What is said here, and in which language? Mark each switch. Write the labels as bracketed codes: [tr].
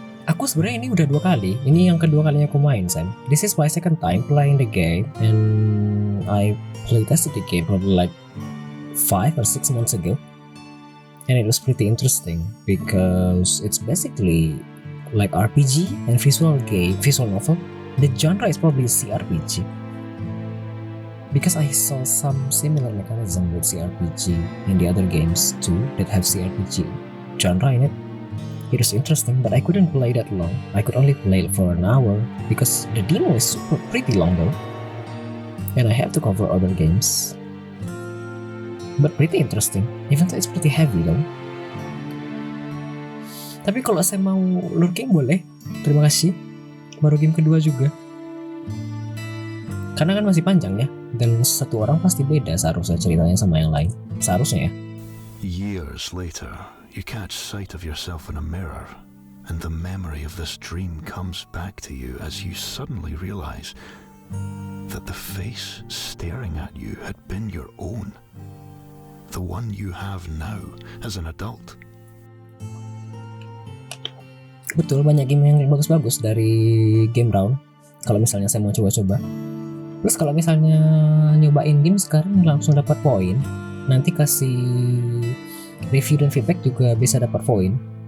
[id] Aku sebenarnya ini udah 2 kali. Ini yang kedua kalinya aku main, Sam. [en] This is my second time playing the game, and I playtested the game probably like 5 or 6 months ago. And it was pretty interesting because it's basically like RPG and visual novel. The genre is probably CRPG. Because I saw some similar mechanism with CRPG in the other games too that have CRPG genre in it. It was interesting, but I couldn't play that long. I could only play it for an hour because the demo is pretty long though. And I have to cover other games. But pretty interesting, even though it's pretty heavy though. [id] Tapi kalau saya mau lurking boleh, terima kasih. Baru game kedua juga. Karena kan masih panjang ya, dan satu orang pasti beda seharusnya ceritanya sama yang lain. Seharusnya ya. [en] Years later, you catch sight of yourself in a mirror, and the memory of this dream comes back to you as you suddenly realize that the face staring at you had been your own. The one you have now as an adult. [id] Betul, banyak game yang bagus-bagus dari game round. Kalau misalnya saya mau coba-coba. Plus kalau misalnya nyobain game sekarang langsung dapat poin, nanti kasih review dan feedback juga bisa dapat poin.